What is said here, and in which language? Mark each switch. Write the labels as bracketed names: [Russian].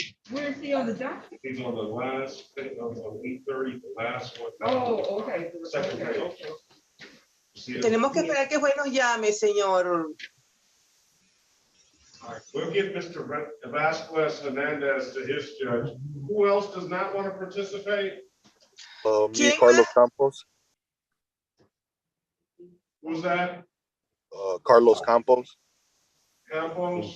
[English] Where is he on the docket? He's on the last, on 8:30, the last one. Oh, okay. Second page. Okay. [Spanish] Tenemos que esperar que el juez nos llame, señor. [English] All right, we'll give Mr. Vasquez Hernandez to his judge. Who else does not want to participate? Me, Carlos Campos. Who's that? Carlos Campos. Campos?